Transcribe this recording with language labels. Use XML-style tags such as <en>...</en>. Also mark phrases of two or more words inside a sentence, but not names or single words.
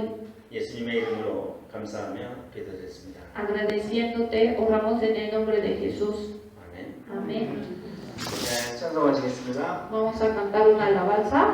<ko>예수님의 이름으로 감사하며 기도드렸습니다.</ko> <es>Agradeciéndote, oramos en el nombre de Jesús.</es> <ko>아멘.</ko> <es>Amén.</es> <ko>네, 찬송하시겠습니다.</ko> <es>Vamos a cantar una alabanza.</es>